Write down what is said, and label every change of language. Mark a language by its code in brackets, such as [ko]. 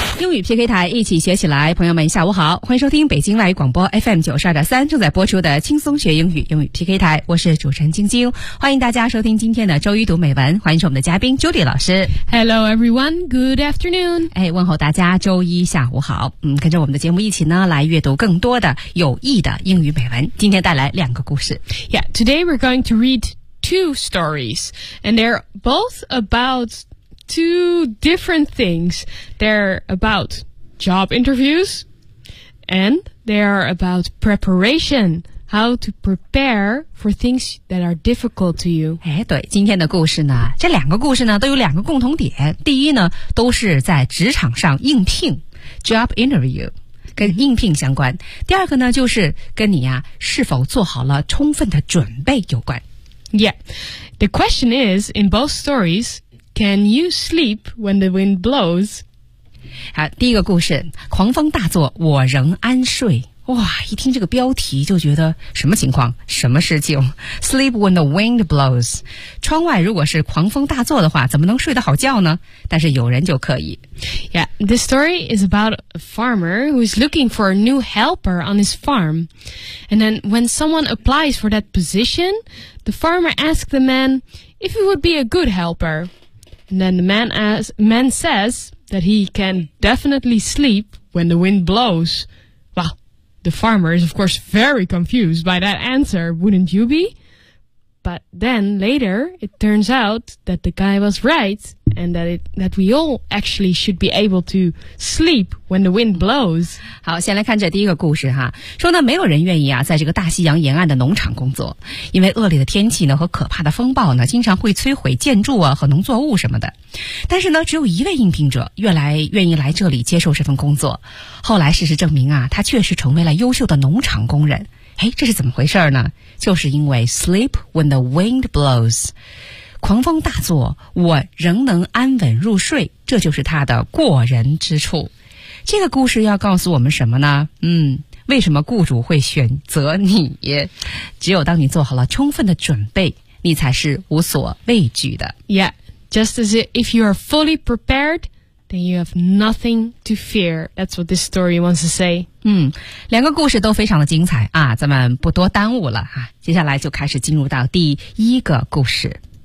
[zh] 英语 PK 台一起学起来，朋友们下午好，欢迎收听北京外语广播 FM 92.3正在播出的轻松学英语英语 PK 台，我是主持人晶晶，欢迎大家收听今天的周一读美文，欢迎是我们的嘉宾 Judy 老师。 [en] Hello everyone, good afternoon. [zh] 哎，问候大家周一下午好，跟着我们的节目一起呢来阅读更多的有益的英语美文，今天带来两个故事。 [en] Yeah, today we're going to read two stories, and they're both about... two different things. They're about job interviews and they are about preparation, how to prepare for things that are difficult to you. [zh] 哎，对，今天的故事呢，这两个故事呢都有两个共同点。第一呢，都是在职场上应聘 [en] job interview, [zh] 跟应聘相关。第二个呢，就是跟你呀是否做好了充分的准备有关。 [en] Yeah, the question is, in both stories,Can you sleep when the wind blows? [zh] 好，第一个故事，狂风大作，我仍安睡。哇，一听这个标题就觉得什么情况，什么事情 ？ [en] Sleep when the wind blows. [zh] 窗外如果是狂风大作的话，怎么能睡得好觉呢？但是有人就可以。 [en] Yeah, this story is about a farmer who is looking for a new helper on his farm. And then when someone applies for that position, the farmer asks the man if he would be a good helper. And then the man says that he can definitely sleep when the wind blows. Well, the farmer is of course very confused by that answer, wouldn't you be? But then later, it turns out that the guy was right, and that we all actually should be able to sleep when the wind blows. [zh] 好，先来看这第一个故事哈。说呢，没有人愿意啊，在这个大西洋沿岸的农场工作，因为恶劣的天气呢和可怕的风暴呢，经常会摧毁建筑啊和农作物什么的。但是呢，只有一位应聘者愿意来这里接受这份工作。后来事实证明啊，他确实成为了优秀的农场工人。哎，这是怎么回事呢？就是因为 [en] sleep when the wind blows. [zh] 狂风大作，我仍能安稳入睡，这就是他的过人之处。这个故事要告诉我们什么呢？为什么雇主会选择你？只有当你做好了充分的准备，你才是无所畏惧的。 [en] Yeah, just as if you are fully prepared,Then you have nothing to fear. That's what this story wants to say. [zh] 两个故事都非常的精彩啊，咱们不多耽误了啊，接下来就开始进入到第一个故事。